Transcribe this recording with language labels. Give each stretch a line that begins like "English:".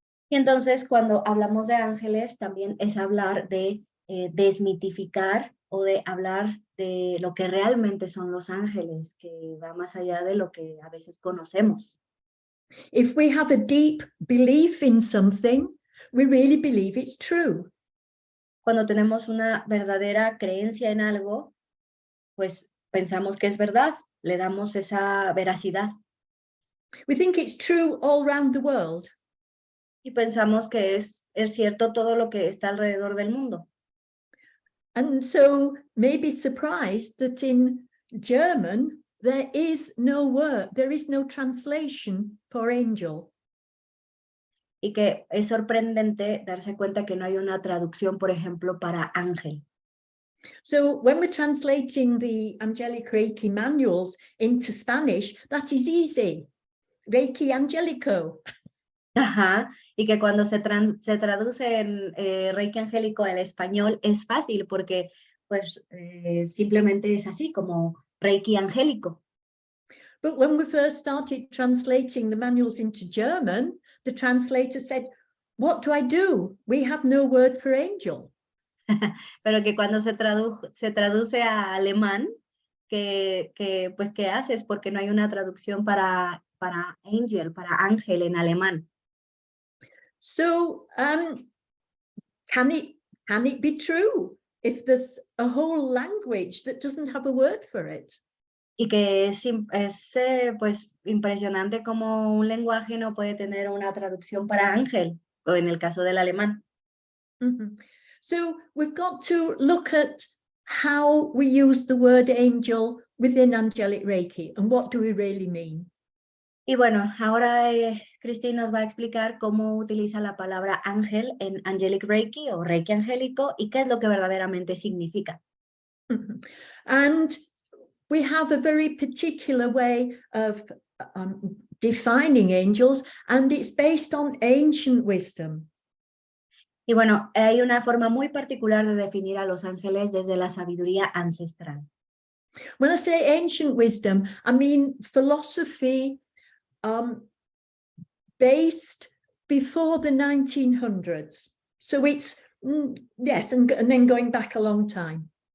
Spanish: Y entonces cuando hablamos de ángeles también es hablar de desmitificar o de hablar de lo que realmente son los ángeles, que va más allá de lo que a veces conocemos.
English: If we have a deep belief in something, we really believe it's true.
Spanish: Cuando tenemos una verdadera creencia en algo, pues pensamos que es verdad, le damos esa veracidad
English: We think it's true all around the world.
Spanish: y pensamos que es cierto todo lo que está alrededor del mundo.
English: And so maybe surprised that in German, there is no word, there is no translation for angel.
Spanish: Y que es sorprendente darse cuenta que no hay una traducción, por ejemplo, para ángel.
English: So when we're translating the angelic Reiki manuals into Spanish, that is easy.
Spanish: Reiki Angelico. Ajá, y que cuando se traduce en Reiki angélico al español es fácil porque pues simplemente es así como Reiki angélico.
English: But when we first started translating the manuals into German, the translator said, "What do I do? We have no word for angel."
Spanish: Pero que cuando se traduce a alemán, pues, ¿qué haces? Porque no hay una traducción para angel, para ángel en alemán.
English: So can it be true if there's a whole language that doesn't have a word for it?
Spanish: Y que pues, impresionante como un lenguaje no puede tener una traducción para ángel, o en el caso del alemán. Mm-hmm.
English: So we've got to look at how we use the word angel within angelic Reiki and what do we really mean.
Spanish: Y bueno, ahora Christine nos va a explicar cómo utiliza la palabra ángel en Angelic Reiki o Reiki angélico y qué es lo que verdaderamente significa. Mm-hmm.
English: And we have a very particular way of defining angels, and it's based on ancient wisdom.
Spanish: Y bueno, hay una forma muy particular de definir a los ángeles desde la sabiduría ancestral.
English: When I say ancient wisdom, I mean philosophy based before the 1900s. So it's, yes, and then going back a long time.